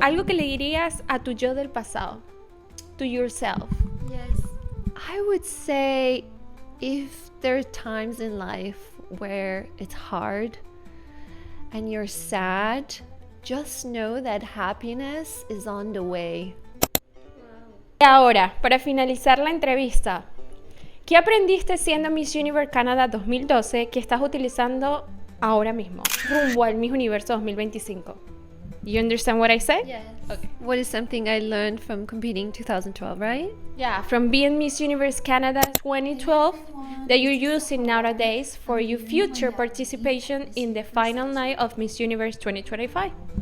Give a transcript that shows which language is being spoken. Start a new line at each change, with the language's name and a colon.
Spanish: Algo que le dirías a tu yo del pasado,
English: to yourself. Yes. I would say if there are times in life where it's hard and you're sad, just know that happiness is on the way.
Spanish: Y ahora, para finalizar la entrevista, ¿qué aprendiste siendo Miss Universe Canadá 2012 que estás utilizando ahora mismo, rumbo al Miss Universo 2025?
English: You understand what I said? Yes. Okay. What is something I learned from competing 2012, right? Yeah, from being Miss Universe Canada 2012 that you're using nowadays for your future participation in the final night of Miss Universe 2025.